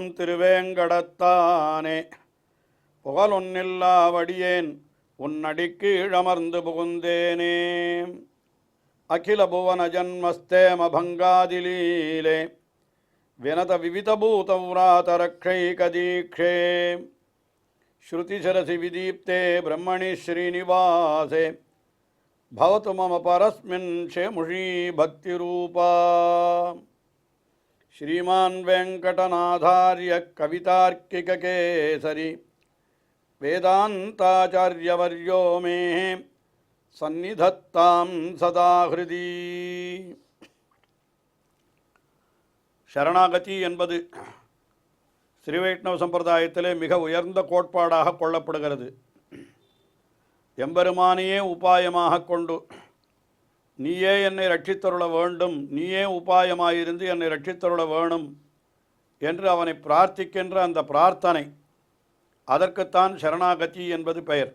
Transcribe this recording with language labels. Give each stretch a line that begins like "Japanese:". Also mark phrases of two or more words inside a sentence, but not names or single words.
Tamil: திருவேங்கடத்தானே புகழொன்னில்லா வடியேன் உன்னடிக்கு இழமர்ந்து புகுந்தேனே
Sanskrit: अखिल भुवन जन्मस्थेम भङ्गादिलीले विनत विविधभूतव्रातरक्षैकदीक्षे श्रुतिशिरसि विदीप्ते ब्रह्मणि श्रीनिवासे भवतु मम परस्मिन् शेमुषी भक्तिरूपा श्रीमान वेंकटनाथार्य कवितार्किककेसरी वेदांताचार्यवर्यो मे सन्निधत्तां सदा हृदि शरणागति
Tamil: என்பது ஸ்ரீ வைஷ்ணவ சம்பிரதாயத்திலே மிக உயர்ந்த கோட்பாடாக கொள்ளப்படுகிறது. எம்பெருமானையே உபாயமாக கொண்டு நீயே என்னை ரட்சித்தருள வேண்டும், நீயே உபாயமாயிருந்து என்னை ரட்சித்தருள வேணும் என்று அவனை பிரார்த்திக்கின்ற அந்த பிரார்த்தனை, அதற்குத்தான் சரணாகதி என்பது பெயர்.